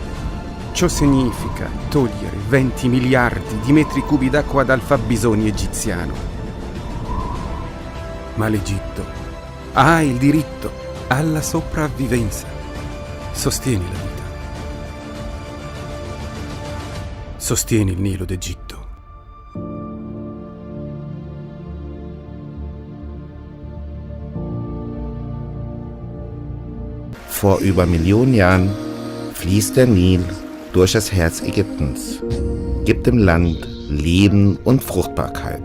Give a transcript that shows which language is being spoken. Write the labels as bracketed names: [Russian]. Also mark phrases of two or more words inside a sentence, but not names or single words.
[Italian] Ciò significa togliere 20 miliardi di metri cubi d'acqua dal fabbisogno egiziano. Ma l'Egitto ha il diritto alla sopravvivenza. Sostieni la vita. Sostieni il Nilo d'Egitto. [German] Vor über Millionen Jahren fließt der Nil durch das Herz Ägyptens, gibt dem Land Leben und Fruchtbarkeit.